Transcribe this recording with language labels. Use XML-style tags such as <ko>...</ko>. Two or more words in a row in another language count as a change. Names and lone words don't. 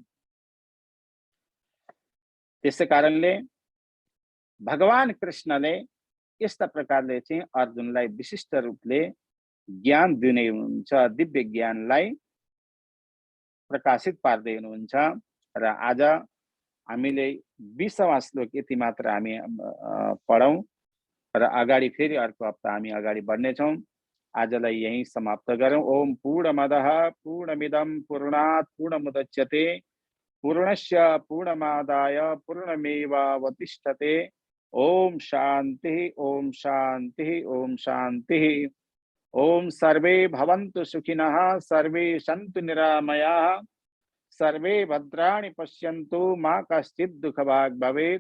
<ne>त्यसै कारणले भगवान कृष्णले यस्ता प्रकारले चाहिँ अर्जुनलाई विशिष्ट रूपले ज्ञान दिने हुनुहुन्छ, दिव्य ज्ञानलाई प्रकाशित पार्दै हुनुहुन्छ। र आज हामीले 20औं श्लोक यति मात्र हामी पढौं र अगाडि फेरि अर्को हप्ता हामी अगाडि बढ्नेछौँ। आजलाई यही समाप्त गरौँ।</ne> <sa>ओम पूर्णमदः पूर्णमिदं पूर्णात् पूर्णमुदच्यते पूर्णस्य पूर्णमादाय पूर्णमेवावतिष्ठते। ओम शांति ओम शांति ओम शांति। ओम सर्वे भवन्तु सुखिनः सर्वे सन्तु निरामयाः सर्वे भद्राणि पश्यन्तु मा कश्चित् दुःखभाग् भवेत्।</sa>